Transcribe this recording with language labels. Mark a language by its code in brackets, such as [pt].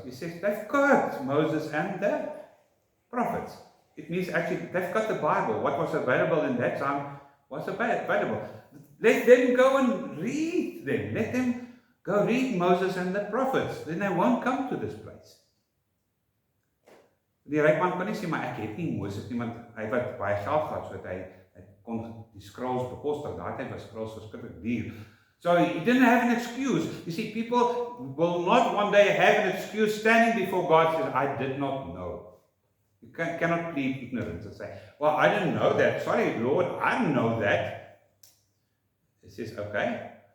[en] He says, they've got Moses and the prophets. It means actually, they've got the Bible. What was available in that time was available. Let them go and read them. Let them go read Moses and the prophets. Then they won't come to this place. [af] Die ryk man kon nie sê, maar ek het nie Moses nie, want hy het baie geld gehad, so hy kon die scrolls bekostig. Daai tyd was scrolls verskriklik duur. [en] So he didn't have an excuse. You see, people will not one day have an excuse standing before God and say, I did not know. You cannot plead ignorance and say, well, I didn't know that. Sorry, Lord, I didn't know that. He says, okay.